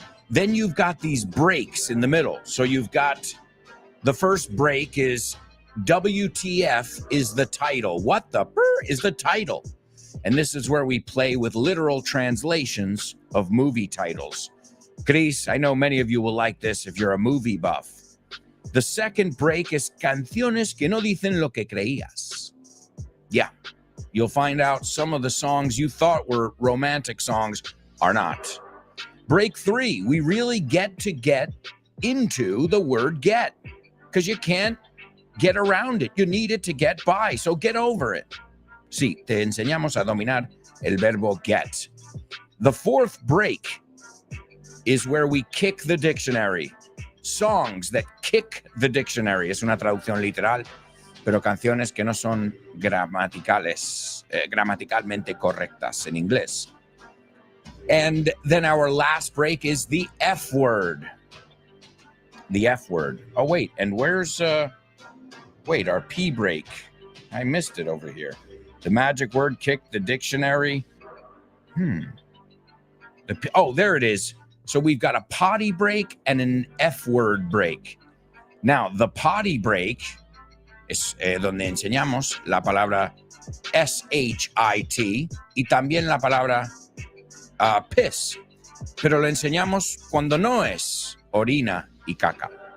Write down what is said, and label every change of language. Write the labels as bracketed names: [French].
[English] Then you've got these breaks in the middle. So you've got the first break is WTF is the title. What the is the title? And this is where we play with literal translations of movie titles. Chris, I know many of you will like this if you're a movie buff. The second break is [Spanish] Canciones que no dicen lo que creías. [English] Yeah, you'll find out some of the songs you thought were romantic songs are not. Break 3, we really get into the word get, because you can't get around it. You need it to get by, so get over it. [Spanish] Sí, te enseñamos a dominar el verbo get. [English] The fourth break is where we kick the dictionary. Songs that kick the dictionary. [Spanish] Es una traducción literal, pero canciones que no son gramaticalmente correctas en inglés. [English] And then our last break is the F word. The F word. Oh, wait, and where's, our P break? I missed it over here. The magic word kick the dictionary. There it is. So we've got a potty break and an F word break. Now, the potty break [Spanish] es donde enseñamos la palabra S-H-I-T y también la palabra piss. Pero lo enseñamos cuando no es orina y caca.